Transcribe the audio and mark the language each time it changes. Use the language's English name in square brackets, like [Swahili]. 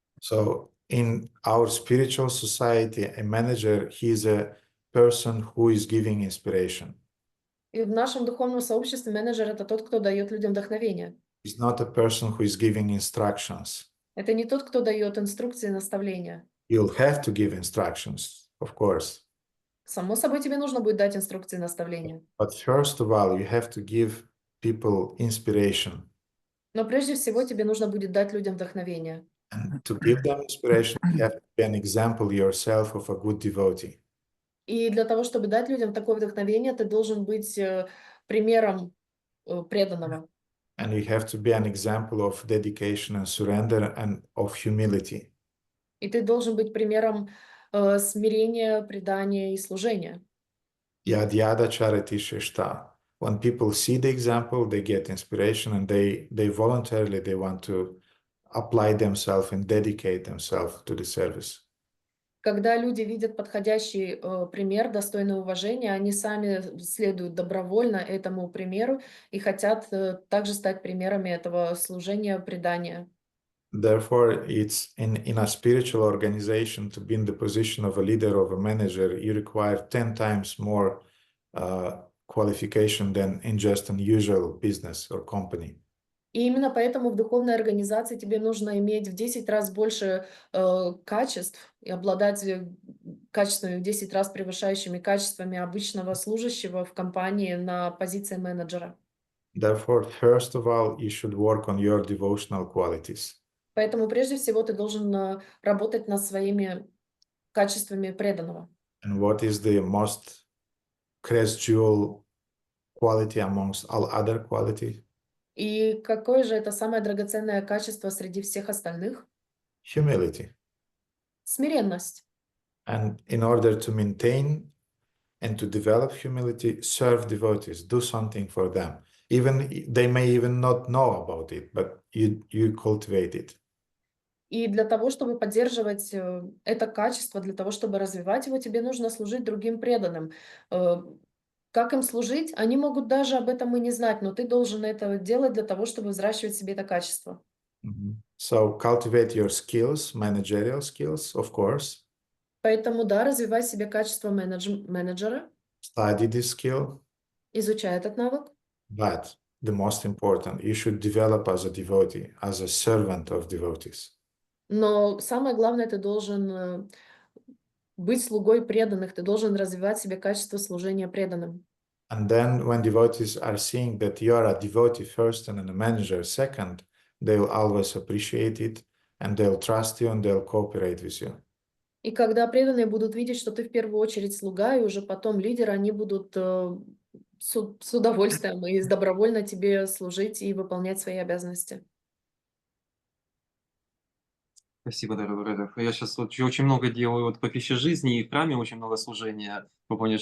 [English] So in our spiritual society, a manager, he is a person who is giving inspiration. [Russian] И в нашем духовном сообществе менеджер — это тот, кто дает людям вдохновение. [English] He's not a person who is giving instructions. [Russian] Это не тот, кто дает инструкции и наставления. [English] You'll have to give instructions, of course. [Russian] Само собой, тебе нужно будет дать инструкции и наставления. [English] But first of all, you have to give people inspiration. [Russian] Но прежде всего тебе нужно будет дать людям вдохновение. [English] And to give them inspiration, you have to be an example yourself of a good devotee. [Russian] И для того, чтобы дать людям такое вдохновение, ты должен быть примером преданного. [English] And you have to be an example of dedication and surrender and of humility. [Russian] И ты должен быть примером смирения, предания и служения. [Sanskrit] Yad yada charati sheshta. [English] When people see the example, they get inspiration, and they voluntarily they want to apply themselves and dedicate themselves to the service. [Russian] Когда люди видят подходящий пример, достойный уважения, они сами следуют добровольно этому примеру и хотят также стать примерами этого служения, предания. [English] Therefore, it's in a spiritual organization, to be in the position of a leader, of a manager, you require 10 times more qualification than in just an usual business or company. [Russian] И именно поэтому в духовной организации тебе нужно иметь в 10 раз больше качеств и обладать качествами в 10 раз превышающими качествами обычного служащего в компании на позиции менеджера. [English] Therefore, first of all, you should work on your devotional qualities. [Russian] Поэтому прежде всего ты должен работать над своими качествами преданного. [English] And what is the most crest jewel quality amongst all other qualities? [Russian] И какое же это самое драгоценное качество среди всех остальных? [English] Humility. [Russian] Смиренность. [English] And in order to maintain and to develop humility, serve devotees, do something for them. Even they may even not know about it, but you cultivate it. [Russian] И для того, чтобы поддерживать это качество, для того, чтобы развивать его, тебе нужно служить другим преданным. Как им служить? Они могут даже об этом и не знать, но ты должен это делать для того, чтобы взращивать в себе это качество. [English] So cultivate your skills, managerial skills, of course. [Russian] Поэтому, да, развивай в себе качество менеджера, [English] Study this skill. [Russian] изучай этот навык. [English] But the most important, you should develop as a devotee, as a servant of devotees. [Russian] Но самое главное, ты должен быть слугой преданных, ты должен развивать в себе качество служения преданным. [English] And then when devotees are seeing that you are a devotee first and a manager second, they will always appreciate it and they'll trust you and they'll cooperate with you. [Russian] И когда преданные будут видеть, что ты в первую очередь слуга, и уже потом лидер, они будут с удовольствием и добровольно тебе служить и выполнять свои обязанности. Спасибо, дорогой Радha. Я сейчас очень много делаю вот по пище жизни, и в храме очень много служения. Вы поняли?